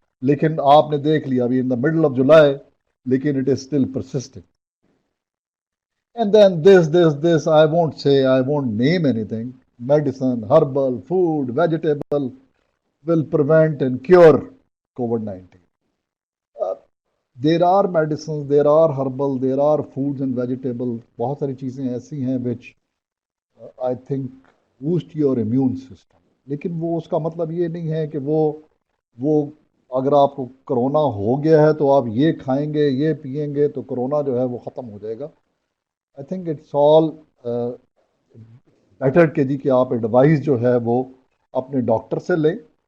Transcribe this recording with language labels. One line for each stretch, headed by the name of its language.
Hindi: लेकिन आपने देख लिया अभी
English: In the middle of July, लेकिन it is still persisting. And then this, I won't name anything. Medicine, herbal, food, vegetable will prevent and cure COVID-19. There are medicines, there are herbal, there are foods and vegetables.
Hindi: बहुत सारी चीज़ें ऐसी हैं
English: which I think boost your immune system.
Hindi: लेकिन वो उसका मतलब ये नहीं है कि वो अगर आपको कोरोना हो गया है तो आप ये खाएंगे, ये पिएंगे तो कोरोना जो है वो ख़त्म हो जाएगा.
English: I think it's all better
Hindi: के जी कि आप एडवाइस जो है वो अपने डॉक्टर से लें.